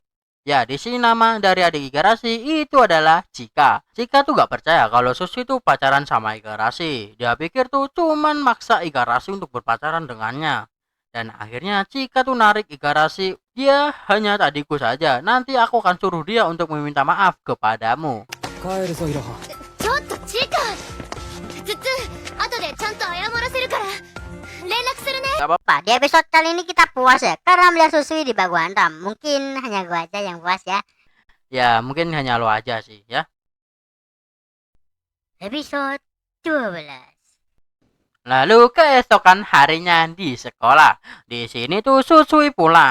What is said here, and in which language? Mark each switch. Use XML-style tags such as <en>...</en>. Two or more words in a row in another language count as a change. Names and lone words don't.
<id>Ya di sini nama dari adik Igarashi itu adalah Chika. Chika tuh gak percaya kalau Susu itu pacaran sama Igarashi. Dia pikir tuh cuman maksa Igarashi untuk berpacaran dengannya. Dan akhirnya Chika tuh narik Igarashi. Dia hanya adikku saja. Nanti aku akan suruh dia untuk meminta maaf kepadamu.</id> <ja>帰るぞイロハ。ちょっとチカツッツン後でちゃんと謝らせるから連絡するね</ja> <id>Pak, di episode kali ini kita puas ya. Karena melihat Susui di bagu hantam. Mungkin hanya gue aja yang puas ya. Ya mungkin hanya lo aja sih ya. Episode 12. Lalu keesokan harinya di sekolah. Di sini tuh Susui pulang.</id>